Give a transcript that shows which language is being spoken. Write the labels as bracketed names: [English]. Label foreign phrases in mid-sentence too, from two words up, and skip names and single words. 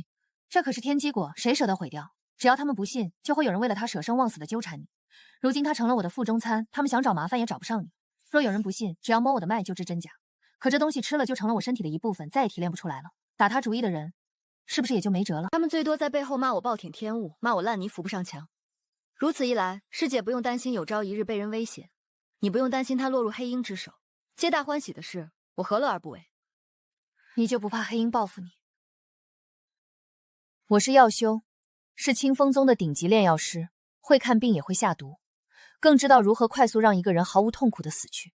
[Chinese] 這可是天機果，誰捨得毀掉？只要他們不信，就會有人為了他捨生忘死的糾纏你。如今他成了我的腹中餐，他們想找麻煩也找不上你。若有人不信，只要摸我的脈就知真假。可這東西吃了就成了我身體的一部分，再也提煉不出來了。打他主意的人，是不是也就沒轍了？他們最多在背後罵我暴殄天物，罵我爛泥扶不上牆。如此一來，師姐不用擔心有朝一日被人威脅，你不用擔心他落入黑鷹之手。皆大歡喜的事，我何樂而不為？你就不怕黑鷹報復你？我是藥修，是清風宗的頂級煉藥師，會看病也會下毒，更知道如何快速讓一個人毫無痛苦的死去。